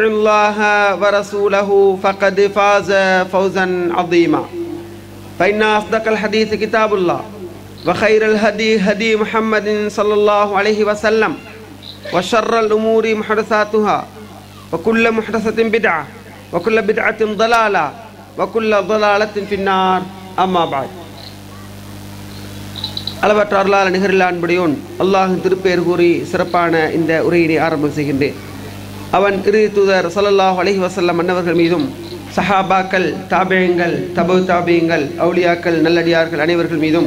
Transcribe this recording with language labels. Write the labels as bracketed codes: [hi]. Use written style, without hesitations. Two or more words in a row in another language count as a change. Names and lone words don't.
[ar] الله ورسوله فقد فاز فوزا عظيما فإن أصدق الحديث كتاب الله وخير الهدي هدي محمد صلى الله عليه وسلم وشر الأمور محدثاتها وكل محدثة بدعة وكل بدعة ضلالة وكل ضلالة في النار أما بعد [ta] அளவற்ற அருளாள நிகரில் அன்புடையோன் அல்லாஹின் திருப்பெயர் கூறி சிறப்பான இந்த உரையினை ஆரம்பம் செய்கின்றேன். அவன் இறுதி தூதர் [ar] صلى الله عليه وسلم [ta] அன்னவர்கள் மீதும் சஹாபாக்கள், தாபியங்கள், தபு தாபியங்கள், அவுலியாக்கள், நல்லடியார்கள் அனைவர்கள் மீதும்,